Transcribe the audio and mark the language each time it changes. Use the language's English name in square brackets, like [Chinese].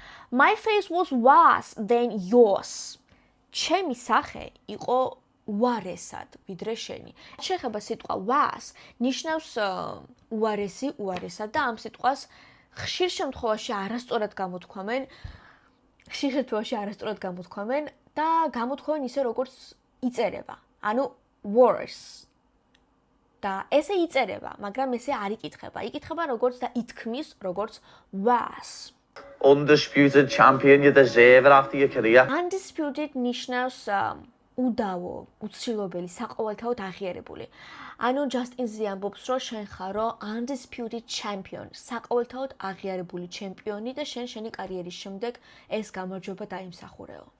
[English] My face was worse than yours. [Georgian] ჩემი სახე იყო უარესად ვიდრე შენი. შეხება სიტყვა worse ნიშნავს უარესად და ამ სიტყვას ხშირ შემთხვევაში არასწორად გამოთქვამენ და გამოთქვამენ ისე როგორც იწერება. ანუ worse. და ესე იწერება, მაგრამ ესე არ იკითხება. იკითხება როგორც და ითქმის როგორც worse. [English] Undisputed champion, you deserve it after your career. [Georgian] Undisputed ნიშნავს უდავო, უცილობელი, საყოველთაოდ აღიარებული. ანუ ჯასტინზი ამბობს, რომ შენ ხარო [English] undisputed champion, [Georgian] საყოველთაოდ აღიარებული ჩემპიონი და შენი კარიერის შემდეგ ეს გამარჯვება დაიმსახურეო.